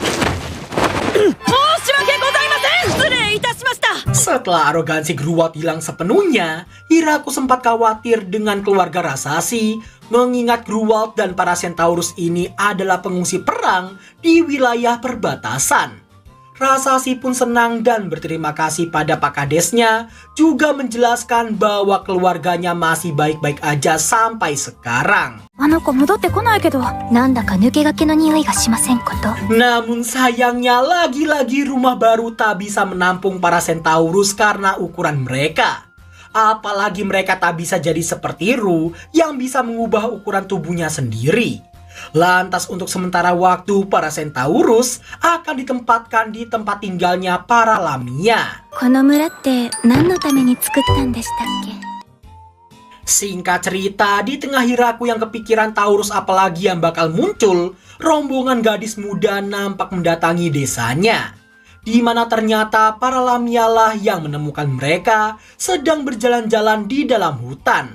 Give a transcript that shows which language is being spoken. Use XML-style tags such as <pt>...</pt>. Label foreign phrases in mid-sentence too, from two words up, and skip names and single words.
<id>Setelah arogansi Gruwald hilang sepenuhnya, Hiraku sempat khawatir dengan keluarga Rasashi, mengingat Gruwald dan para Centaurus ini adalah pengungsi perang di wilayah perbatasan. Rasashi pun senang dan berterima kasih pada Pak Kadesnya, juga menjelaskan bahwa keluarganya masih baik-baik aja sampai sekarang.</id> <ja>あの子戻ってこないけど、なんだか抜け駆けの匂いがしませんこと。</ja> <id>Namun sayangnya lagi-lagi rumah baru tak bisa menampung para Centaurus karena ukuran mereka. Apalagi mereka tak bisa jadi seperti Ru yang bisa mengubah ukuran tubuhnya sendiri. Lantas untuk sementara waktu para Centaurus akan ditempatkan di tempat tinggalnya para Lamia.</id> <ja>この村って何のために作ったんでしたっけ？</ja> <id>Singkat cerita, di tengah Hiraku yang kepikiran Taurus apalagi yang bakal muncul, rombongan gadis muda nampak mendatangi desanya. di mana ternyata para Lamia yang menemukan mereka sedang berjalan-jalan di dalam hutan.</id>